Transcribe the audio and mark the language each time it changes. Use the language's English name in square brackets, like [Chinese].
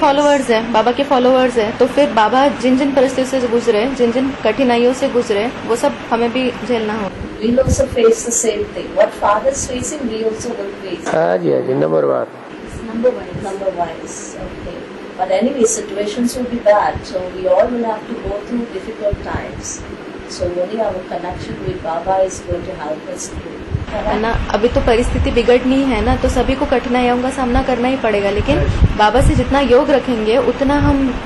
[Hindi] Followers हैं, बाबा के followers हैं, तो फिर बाबा जिन जिन परिस्थितियों से गुजरे, जिन जिन कठिनाइयों से गुजरे, वो सब हमें भी झेलना होगा। [English] We'll also face the same thing. What Father's facing, we also will face. [Hindi] हाँ जी number bar. [English] Number wise. Okay. But anyway, situations will be bad. So we all will have to go through difficult times. So only our connection with Baba is going to help us through. [Hindi] है ना, अभी तो परिस्थिति बिगड़नी है ना, तो सभी को कठिनाइयों का सामना करना ही पड़ेगा, लेकिन बाबा से जितना योग रखेंगे उतना हम